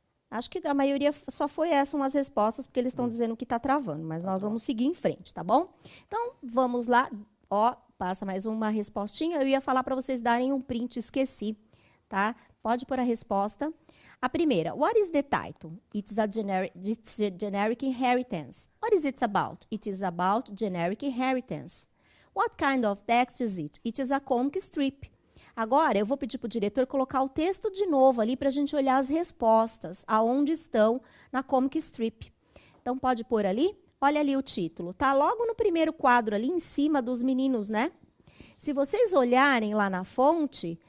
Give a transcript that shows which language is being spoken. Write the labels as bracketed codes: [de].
[pt] Acho que a maioria só foi essas umas respostas, porque eles estão dizendo que está travando, mas nós vamos seguir em frente, tá bom? Então, vamos lá. Ó, passa mais uma respostinha. Eu ia falar para vocês darem um print, esqueci, tá? Pode pôr a resposta. A primeira, [en] what is the title? It's a generic inheritance. What is it about? It is about generic inheritance. What kind of text is it? It is a comic strip. [pt] Agora, eu vou pedir para o diretor colocar o texto de novo ali para a gente olhar as respostas, aonde estão na comic strip. Então, pode pôr ali. Olha ali o título. Tá logo no primeiro quadro ali em cima dos meninos, né? Se vocês olharem lá na fonte,